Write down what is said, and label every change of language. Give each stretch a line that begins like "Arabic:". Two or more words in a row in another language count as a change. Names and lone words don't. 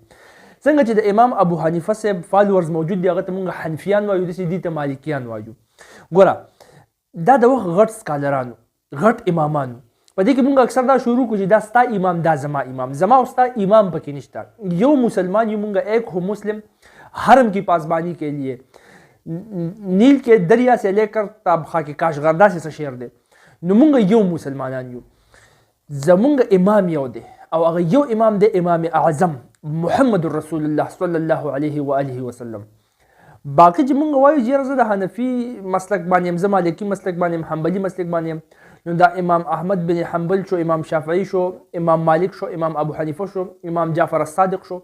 Pashto: څنګه چې د امام ابو حنیفه صاحب فالوورز موجود دي، هغه ته موږ حنفیان وایو، داسې دي ته مالکیان وایو. ګوره دا د وخت غټ سکالرانو، غټ امامانو، په دې کې موږ اکثر دا شروع کړو چې دا ستا امام، دا زما امام، زما او ستا امام پکې نشته. یو مسلمان یو موږ،
Urdu: ایک ہو مسلم حرم کی پاسبانی کے لیے نیل کے دریا سے لے کر تاب خاک کاشغردہ سے
Pashto: شعر دی. نو موږ یو مسلمانان یو، زمونږ امام یو دی او هغه یو امام دی، امام اعظم محمد رسول الله صلی الله علیه و آله وسلم. باقي چې موږ وایو چې زه د حنفي مسلک باندې یم، زه مالکي مسلک باندې یم، حنبلي مسلک باندې یم، نو دا امام احمد بن حنبل شو، امام شافعي شو، امام مالک شو، امام ابو حنیفه شو، امام جعفر الصادق شو.